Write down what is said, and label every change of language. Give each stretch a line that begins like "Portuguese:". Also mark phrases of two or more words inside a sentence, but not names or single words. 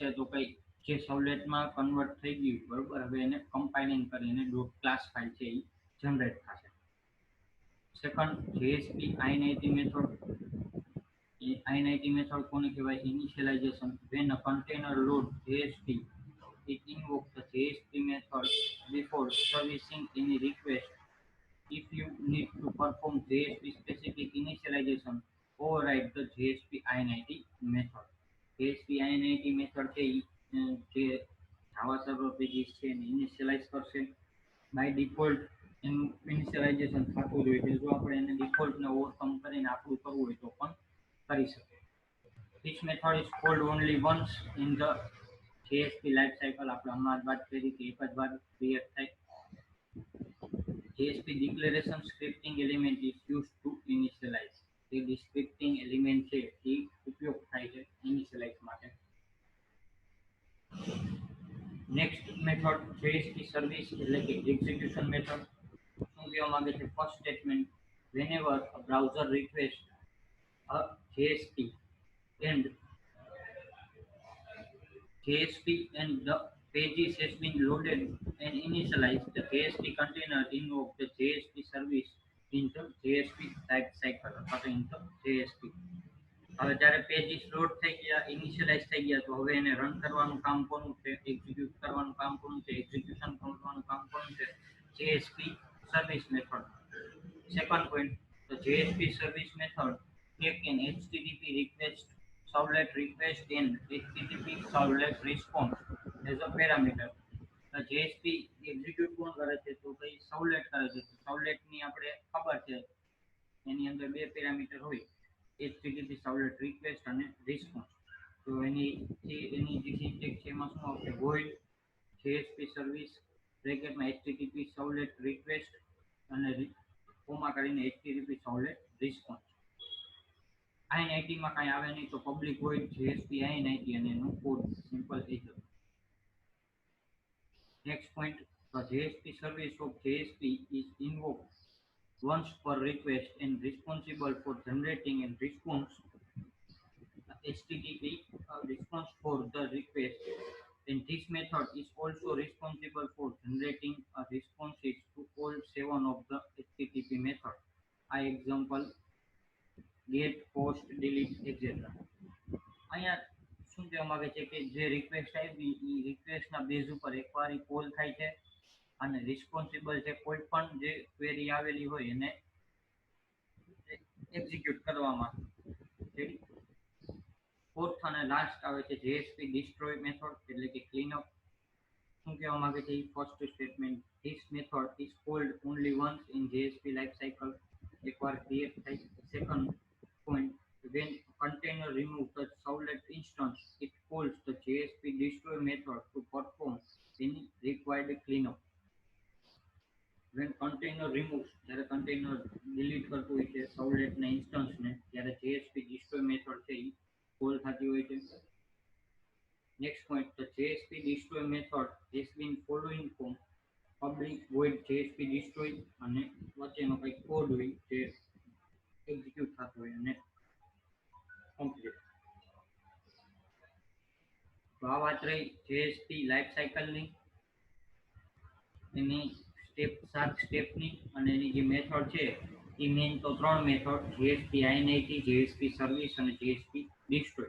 Gujarati: તો કઈ જે સર્વલેટમાં કન્વર્ટ થઈ ગયું, બરોબર, હવે એને કમ્પાઇલિંગ કરીને
English: dot class file
Gujarati: છે એ જનરેટ થશે.
English: Second JSP INIT method.
Gujarati: એ
English: INIT method
Gujarati: કોને કહેવાય? ઇનિશિયલાઇઝેશન.
English: When a container load JSP, it invokes the JSP method before servicing any request. If you need to perform JSP specific initialization, override the JSP INIT method.
Gujarati: JSP INIT method છે જે જાવા સર્વર પેજીસ છે એને ઇનિશિયલાઇઝ કરશે. બાય ડિફોલ્ટ એનું ઇનિશિયલાઇઝેશન થતું જ હોય છે. જો આપણે એને ડિફોલ્ટને ઓવરકમ કરીને આપણું કરવું હોય તો પણ કરી શકીએ.
English: This method is called only once in the JSP life cycle.
Gujarati: આપણે હમણાં જ વાત કરી કે એક જ વાર ક્રિએટ થાય.
English: JSP declaration scripting element is use to initialize.
Gujarati: જે
English: scripting element
Gujarati: છે એ ઉપયોગ થાય છે ઇનિશિયલાઇઝ માટે.
English: next method JSP service
Gujarati: એટલે કે
English: execution method.
Gujarati: શું કહેવા માંગે છે?
English: first statement, whenever a browser requests a JSP and the pages has been loaded and initialized, the JSP container invoke the JSP service in the JSP type cycle
Gujarati: અથવા તો
English: in the JSP.
Gujarati: હવે જ્યારે પેજીસ લોડ થઈ ગયા, ઇનિશિયલાઇઝ થઈ ગયા, તો હવે એને રન કરવાનું કામ કોનું છે? એક્ઝિક્યુટ કરવાનું કામ કોનું છે? એક્ઝિક્યુશન કરવાનું કામ કોનું છે?
English: JSP service method. second point, the JSP service method take an HTTP request, servlet request and HTTP servlet response as a parameter. JSP execute
Gujarati: કોણ કરે છે? તો કઈ સર્વલેટ કરે છે. સર્વલેટની આપણે ખબર છે એની અંદર બે પેરામીટર હોય,
English: HTTP servlet request
Gujarati: અને રિસ્પોન્સ. તો એની જે સિન્ટેક્સ છે એમાં શું આવશે?
English: void JSP service
Gujarati: બ્રેકેટમાં
English: HTTP servlet request
Gujarati: અને કોમા કરીને
English: HTTP servlet response.
Gujarati: INIT માં કાંઈ આવે નહીં, તો
English: public void JSP INIT
Gujarati: અને એનું કોડ સિમ્પલ એ જ હતું.
English: Next point, the JSP service of JSP is invoked once per request and responsible for generating and response HTTP response for the request. And this method is also responsible for generating a responses to all seven of the HTTP methods. I example get, post, delete, etc.
Gujarati: અહીંયા શું કહેવા માંગે છે કે જે રિક્વેસ્ટ આવી એ રિક્વેસ્ટના બેઝ ઉપર એકવાર એ કોલ થાય છે અને રિસ્પોન્સિબલ છે કોઈ પણ જે ક્વેરી આવેલી હોય એને એક્ઝિક્યુટ કરવામાં. ફોર્થ અને લાસ્ટ આવે છે
English: JSP destroy method
Gujarati: એટલે કે
English: clean up.
Gujarati: શું કહેવા માંગે છે
English: first statement, this method is called only once in JSP life cycle,
Gujarati: એકવાર ક્રિએટ થાય.
English: સેકન્ડ point, when a container removes the servlet instance, it calls the JSP destroy method to perform any required cleanup. When container removes,
Gujarati: જ્યારે
English: container delete
Gujarati: કરતું હોય છે servlet ના instance ને, ત્યારે
English: JSP destroy method
Gujarati: છે એ call થતી હોય છે.
English: Next point, the JSP destroy method has been following from public void JSP destroy
Gujarati: અને વચ્ચેનો કંઈક કોડ હોય જે એક્ઝિક્યુટ થતો હોય અને કમ્પ્લીટ. તો આ વાત રહી
English: JSP life cycleની,
Gujarati: એની સ્ટેપ 7 સ્ટેપની, અને એની જે મેથડ છે એ મેઇન તો 3 મેથડ,
English: JSP INIT, JSP service
Gujarati: અને
English: JSP destroy.